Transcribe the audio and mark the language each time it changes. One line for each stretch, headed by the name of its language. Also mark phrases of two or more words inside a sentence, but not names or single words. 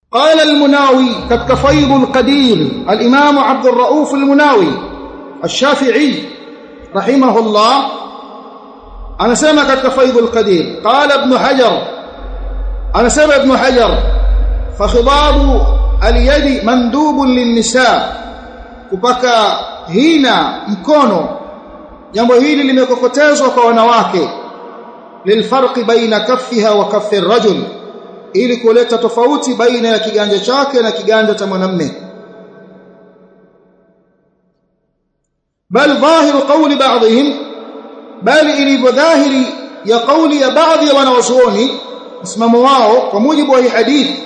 Arabic: قال المناوي كتك فيض القدير الإمام عبد الرؤوف المناوي الشافعي رحمه الله أنا سمع كتك فيض القدير قال ابن حجر أنا سمع ابن حجر فخضاب اليد مندوب للنساء
Swahili: kupaka hina mkono jambo hili limekokotezwa kwa wanawake
Arabic: للفرق بين كفها وكف الرجل
Swahili: ili kuleta tofauti baina ya kiganja chake na kiganja cha mwanamume
Arabic: بل ظاهر قول بعضهم
Swahili: bali ilivyo dhahiri ya qawli ya baadhi ya wanawazuoni msimamo wao kwa mujibu wa hii hadithi